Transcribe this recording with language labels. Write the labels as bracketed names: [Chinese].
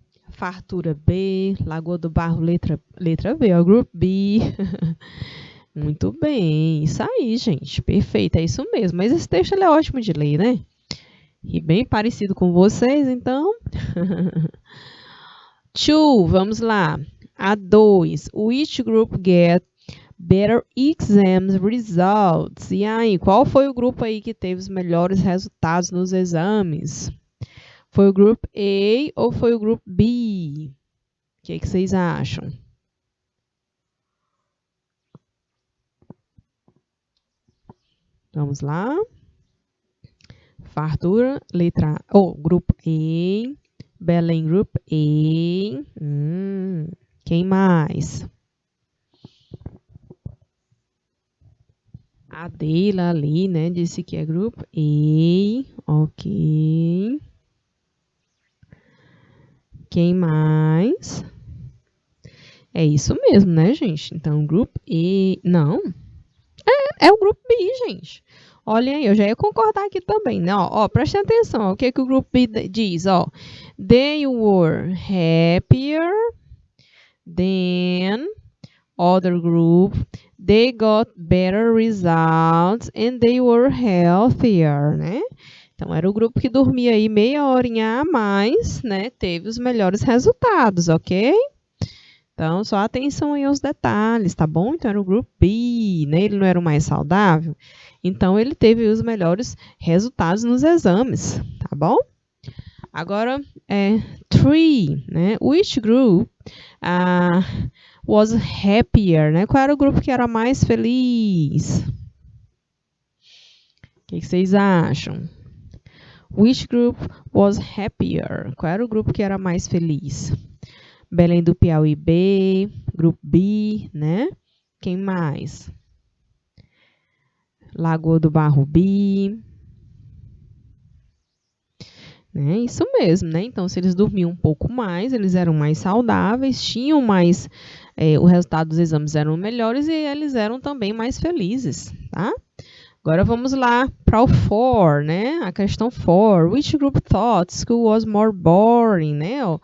[Portuguese] Fartura B, Lagoa do Barro, letra B, ó, grupo B. Muito bem, isso aí, gente, perfeito, é isso mesmo. Mas esse texto ele é ótimo de ler, né? E bem parecido com vocês, então. 2, vamos lá. [English] A2, which group get better exam results? [Portuguese] E aí, qual foi o grupo aí que teve os melhores resultados nos exames? Foi o grupo A ou foi o grupo B? O que vocês acham? Vamos lá. Fartura, letra A. Grupo A. Belém, grupo A. Quem mais? A Deila ali, né? Disse que é grupo A. Ok. Quem mais? É isso mesmo, né, gente? Então, grupo E... Não. É o grupo B, gente. Olhem aí, eu já ia concordar aqui também, né? Ó, prestem atenção. Ó, o que, que o grupo B diz? [English] Ó, they were happier than other group. They got better results and they were healthier, né? [Portuguese] Então, era o grupo que dormia aí meia horinha a mais, né? Teve os melhores resultados, ok? Então, só atenção aí aos detalhes, tá bom? Então, era o grupo B, né? Ele não era o mais saudável. Então, ele teve os melhores resultados nos exames, tá bom? Agora, 3, né? [English] Which group was happier, né? [Portuguese] Qual era o grupo que era mais feliz? O que vocês acham? [English] Which group was happier? [Portuguese] Qual era o grupo que era mais feliz? Belém do Piauí B, grupo B, né? Quem mais? Lagoa do Barro B. Né? Isso mesmo, né? Então, se eles dormiam um pouco mais, eles eram mais saudáveis, tinham mais... o resultado dos exames eram melhores e eles eram também mais felizes, tá? Agora vamos lá para o 4, né? A questão 4. [English] Which group thought school was more boring, né?